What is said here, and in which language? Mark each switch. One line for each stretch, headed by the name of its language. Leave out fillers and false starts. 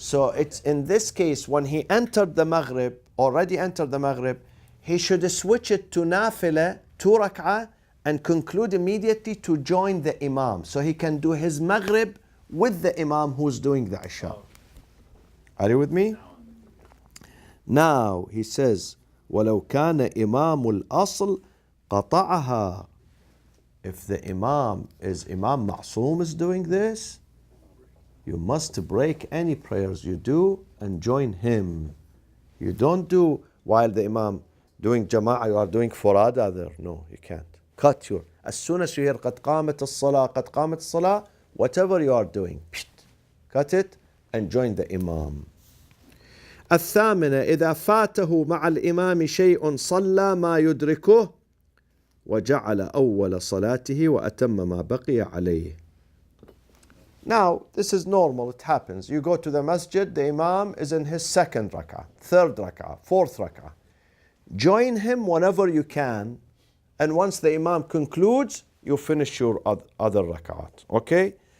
English: So it's in this case, when he entered the Maghrib, already entered the Maghrib, he should switch it to nafila, 2 rak'ah, and conclude immediately to join the imam. So he can do his Maghrib with the imam who's doing the Isha. Are you with me? Now he says,
Arabic: وَلَوْ كَانَ إِمَامُ الْأَصْلِ قَطَعَهَا.
English: If the Imam Ma'soom is doing this, you must break any prayers you do and join him. You don't do while the Imam doing Jama'ah, you are doing Furada there. No, you can't. Cut your, as soon as you hear
Arabic: قَدْ قَامَتِ الصَّلَاةِ,
English: whatever you are doing, cut it and join the Imam.
Arabic: الثامنة إذا فاته مع الإمام شيء صلى ما يدركه وجعل أول صلاته وأتم ما بقي عليه.
English: Now, this is normal, it happens. You go to the masjid, the Imam is in his 2nd rak'ah, 3rd rak'ah, 4th rak'ah. Join him whenever you can, and once the Imam concludes, you finish your other rak'at. Okay?